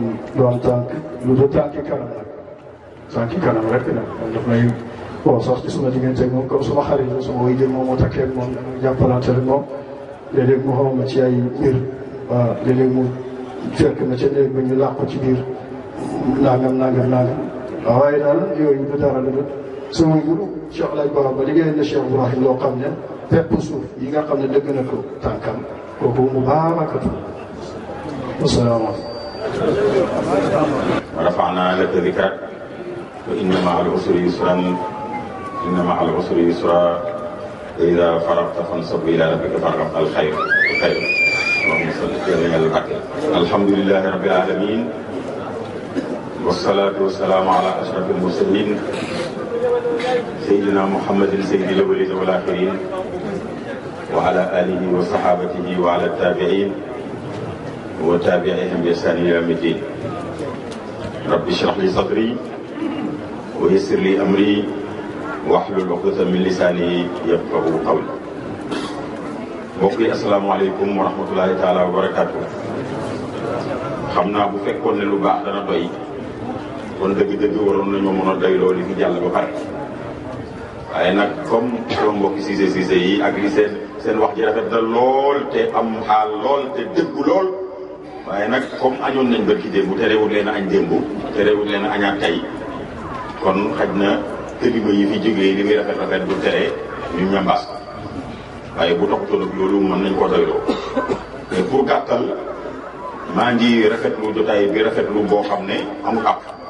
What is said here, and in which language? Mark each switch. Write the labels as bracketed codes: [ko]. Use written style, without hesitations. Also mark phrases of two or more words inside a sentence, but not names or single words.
[wo] doon tànk lu du tànki kanam nag tànki kanam rek nag moom daf may bon sax ci suma diggante ak moom comme suma xarit la suma way jël moom moo takkee ak moom dama jàppalante rek moom léeg-léeg mu xaw ma ci ay mbir waaw léeg-léeg mu fekk na ca néeg ba ñu làqu ci biir nangam waaw waaye daal yooyu du dara la sama guru Cheikh Alaaji Baba liggéey na Cheikh Ibrahim loo xam ne pepp suuf yi nga xam ne dëgg na ko tànkam kooku mu [ar] بركاته والسلام عليكم رفعنا لك ذكرك وإن مع العسر يسرا إن مع العسر يسرا فإذا فرغت فانصب إلى ربك فارغب الخير اللهم صل وسلم على البركة. الحمد لله رب العالمين والصلاة والسلام على أشرف المرسلين سيدنا محمد سيد الأولين والآخرين وعلى آله وصحابته وعلى التابعين وتابعهم بإحسان إلى يوم الدين. رب اشرح لي صدري ويسر لي أمري واحلل عقدة من لساني يفقهوا قولي. [wo] mbokk yi [ar] السلام عليكم ورحمة الله تعالى وبركاته. [wo] xam naa bu fekkoon ne lu baax dana doy kon dëgg-dëgg waroon nañoo mën a doy loolu fi jàll ba pare waaye nag comme sama mbokki Cissé yi ak li seen wax ji rafet na lool te am xaal lool te dëggu lool waaye nag comme añoon nañ barki démb terewul leen a añ démb terewul leen a añaat tey kon xaj na kilifa yi fi jógee li muy rafet du tere ñu ñambaas ko waaye bu toppatoo nag loolu mën nañ koo doyloo [fr] mais pour [wo] gàttal maa ngi rafetlu jotaay bi rafetlu boo xam ne amul àpp